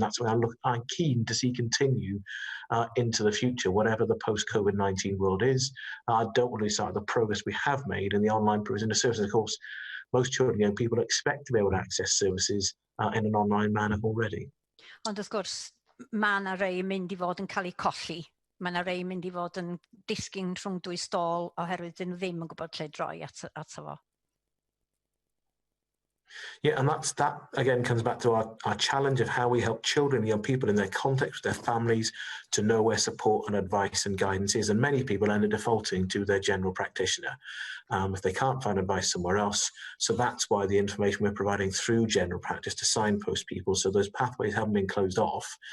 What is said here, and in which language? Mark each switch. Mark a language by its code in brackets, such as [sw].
[en] That's what I'm keen to see continue into the future, whatever the post-COVID-19 world is. I don't want to start the progress we have made in the online provision of services. Of course, most children, young people expect to be able to access services in an online manner already. [cy] Ond wrth gwrs, mae yna rei mynd I fod yn cael eu colli. Mae yna rei mynd I fod yn disgyn rhwng dwy stôl oherwydd dyn nhw ddim yn gwybod lle droi ato fo. [en] Yeah, and that again comes back to our challenge of how we help children and young people in their context, their families, to know where support and advice and guidance is. And many people end up defaulting to their general practitioner if they can't find advice somewhere else. So that's why the information we're providing through general practice to signpost people, so those pathways haven't been closed off.